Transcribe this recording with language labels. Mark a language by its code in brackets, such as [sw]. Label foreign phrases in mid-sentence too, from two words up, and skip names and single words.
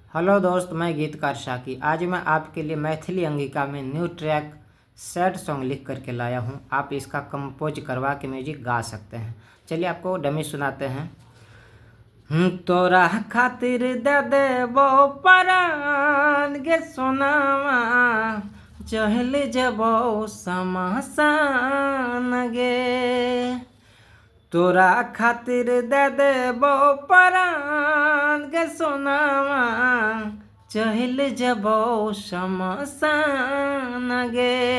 [hi] हेलो दोस्त, मैं गीतकार शाकी। आज मैं आपके लिए मैथिली अंगिका में [en] new track sad song [hi] लिख करके लाया हूँ। आप इसका कंपोज करवा के म्यूजिक गा सकते हैं। चलिए आपको डमी सुनाते हैं। [anp] तोरा खातिर दे देबो परान गे सोनामा, चहल जबो समसान गे। तोरा खातिर दे देबो परान गे सोनामा, चहल जबो शमशान गे।